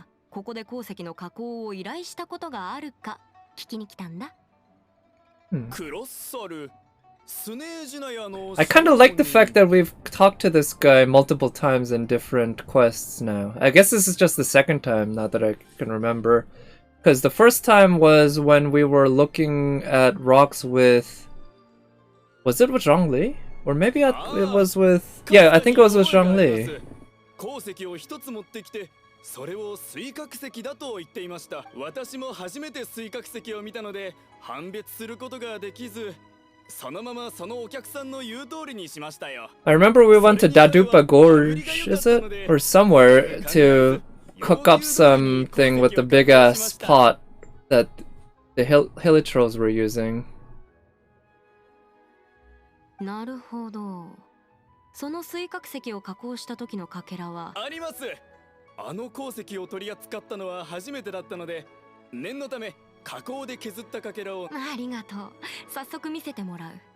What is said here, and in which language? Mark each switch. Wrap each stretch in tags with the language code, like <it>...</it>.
<ja>ここで鉱石の加工を依頼したことがあるか聞きに来たんだ。クロッサル、スネージナヤの</ja> <en>I kind of like the fact that we've talked to this guy multiple times in different quests now. I guess this is just the second time now that I can remember. Because the first time was when we were looking at rocks with... Was it with Zhongli? Or maybe it was with... Yeah, I think it was with Zhongli.</en> <ja>鉱石を一つ持ってきて それを水殻石だと言っていました。私も初めて水殻石を見たので判別することができず、そのままそのお客さんの言う通りにしましたよ。</ja> <en>I remember we went to Dadupa Gorge, is it? Or somewhere to cook up something with the big ass pot that the Hilichurls were using.</en> <ja>なるほど。その水殻石を加工した時のかけらはあります。あの鉱石を取り扱ったのは初めてだったので、念のため加工で削ったかけらを。ありがとう。早速見せてもらう。</ja>